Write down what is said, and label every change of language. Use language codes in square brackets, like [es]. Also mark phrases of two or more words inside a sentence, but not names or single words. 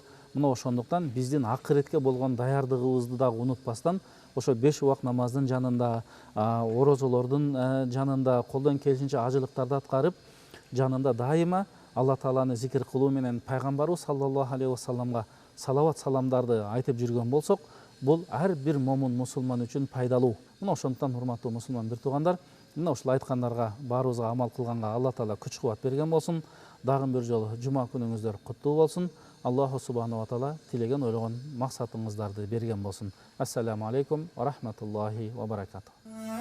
[ky] Мына ошондуктан биздин акыретке болгон даярдыгыбызды дагы унутпастан, ошо 5 убак намаздын жанында, орозолордун жанында, колдон келишинче ажылыктарды аткарып, жанында дайыма Алла Тааланы зикир кылуу менен пайгамбарыбыз [ar] صلى الله عليه وسلم [ky] салават саламдарды айтып жүргөн болсок, бул ар бир момун мусулман үчүн пайдалуу. Мына ошондуктан урматтуу мусулман бир туугандар, мына ушул айткандарга баарыбызга амал кылганга Алла Таала күч кубат берген болсун. Дагы бир жолу жума күнүңүздөр куттуу болсун. [ar] الله سبحانه وتعالى [ky] тилеген ойлогон максатыңыздарды берген болсун. [ar] السلام عليكم ورحمة الله وبركاته.